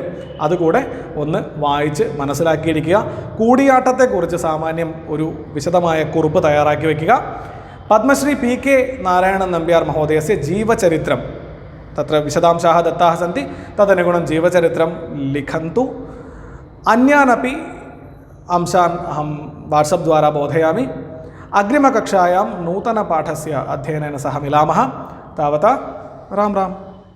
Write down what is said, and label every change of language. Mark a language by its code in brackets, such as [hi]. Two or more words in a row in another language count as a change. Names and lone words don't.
[ml] അതുകൂടെ ഒന്ന് വായിച്ച് മനസ്സിലാക്കിയിരിക്കുക. കൂടിയാട്ടത്തെക്കുറിച്ച് സാമാന്യം ഒരു വിശദമായ കുറിപ്പ് തയ്യാറാക്കി വയ്ക്കുക. [sa] पद्मश्री PK नारायणन् नम्ब्यार् महोदयस्य जीवचरित्रं तत्र विशदांशाः दत्ताः सन्ति तदनुगुणं जीवचरित्रं लिखन्तु. अन्यानपि अंशान् अहं वाट्सप् द्वारा बोधयामि. अग्रिमकक्षायां नूतनपाठस्य अध्ययनेन सह मिलामः. तावता राम राम.